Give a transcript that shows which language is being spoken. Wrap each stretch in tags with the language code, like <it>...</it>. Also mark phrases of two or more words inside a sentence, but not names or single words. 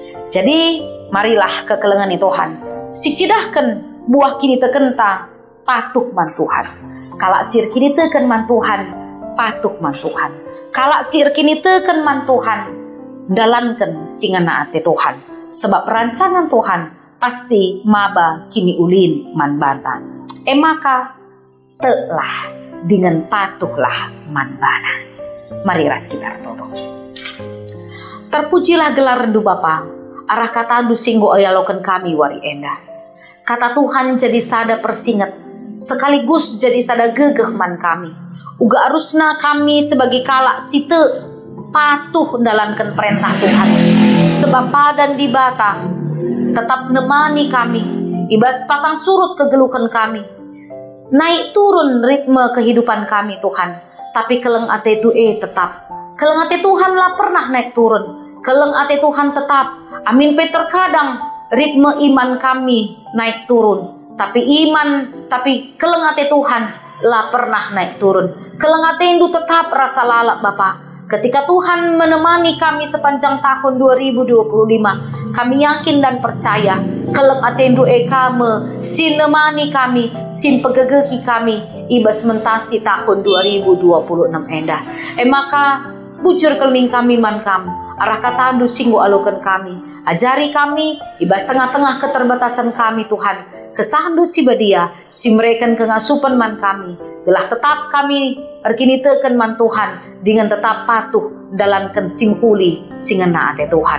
<btx>Jadi marilah kekelengan Tuhan, sicidahkan buah kini tekenta patuh man Tuhan. Kalak sir kini teken man Tuhan, patuh man Tuhan. Kalak sir kini teken man Tuhan, dalankan singana ate Tuhan. Sebab perancangan Tuhan pasti maba kini ulin man banta. Maka telah dengan patuhlah man bana. Mari ras kita toto. Terpujilah gelar rendu Bapa, arah kata andu singgo ayalokan kami wari enda. Kata Tuhan jadi sada persinget, sekaligus jadi sada gegeh man kami. Uga arusna kami sebagai kalak site patuh dalankan perintah Tuhan. Sebab padan di bata tetap nemani kami, ibas pasang surut kegelukan kami.</btx> <id>Naik turun ritme kehidupan kami Tuhan, tapi keleng ate itu tetap.</id> <btx>Keleng ate Tuhan lah pernah naik turun. Keleng ate Tuhan tetap.</btx> <id>Amin pe terkadang ritme iman kami naik turun.</id> <btx>Tapi keleng ate Tuhan lah pernah naik turun. Keleng ate indu tetap rasa lalak Bapa.</btx> <id>Ketika Tuhan menemani kami sepanjang tahun 2025, kami yakin dan percaya</id> <btx>keleng atendu kami, sinemani kami, sin pegegehi kami, ibas mentasi</btx> <id>tahun 2026 endah.</id> <btx>Maka bujur keling kami mankam, arah kata andu singgo alukan kami, ajari kami, ibas tengah-tengah keterbatasan kami Tuhan, kesahandu si badia, si mereka kengasupan man kami, gelah tetap kami erkini teken man Tuhan</btx> <id>dengan tetap</id> <btx>patuh dalankan simhuli singena ate Tuhan.</btx>